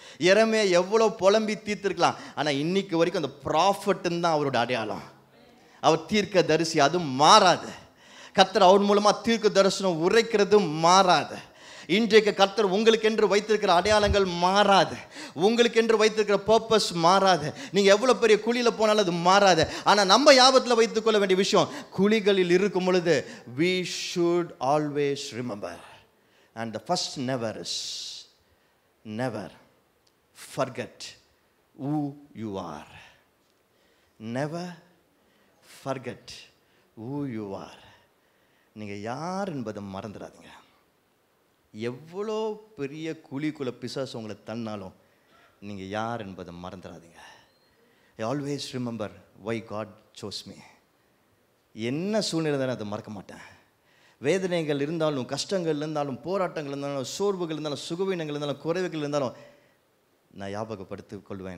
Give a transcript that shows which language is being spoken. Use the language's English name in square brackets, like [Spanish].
[Tamil] எரேமியா எவ்வளோ புலம்பி தீர்த்திருக்கலாம், ஆனால் இன்னைக்கு வரைக்கும் அந்த ப்ராஃபட்ன்னு தான் அவரோட அடையாளம். அவர் தீர்க்க தரிசி, அது மாறாது. கர்த்தர் அவர் மூலமாக தீர்க்க தரிசனம் உரைக்கிறது மாறாது. இன்றைக்கு கர்த்தர் உங்களுக்கு என்று வைத்திருக்கிற அடையாளங்கள் மாறாது, உங்களுக்கு என்று வைத்திருக்கிற பர்பஸ் மாறாது. நீங்கள் எவ்வளோ பெரிய குழியில் போனாலும் அது மாறாது. ஆனால் நம்ம ஞாபகத்தில் வைத்துக்கொள்ள வேண்டிய விஷயம், குழிகளில் இருக்கும் பொழுது [English] we should always remember, and the first never is never forget who you are. Never forget who you are. [Tamil] நீங்கள் யார் என்பதை மறந்துடாதீங்க. எவ்வளோ பெரிய குழிக்குள்ள பிசாசு உங்களை தன்னாலும் நீங்கள் யார் என்பதை மறந்துடாதீங்க. [English] I always remember why God chose me. [Tamil] என்ன சூழ்நிலை இருந்தாலும் அதை மறக்க மாட்டேன். வேதனைகள் இருந்தாலும், கஷ்டங்கள் இருந்தாலும், போராட்டங்கள் இருந்தாலும், சோர்வுகள் இருந்தாலும், சுகவீனங்கள் இருந்தாலும், குறைவுகள் இருந்தாலும் நான் ஞாபகப்படுத்தி கொள்வேன்.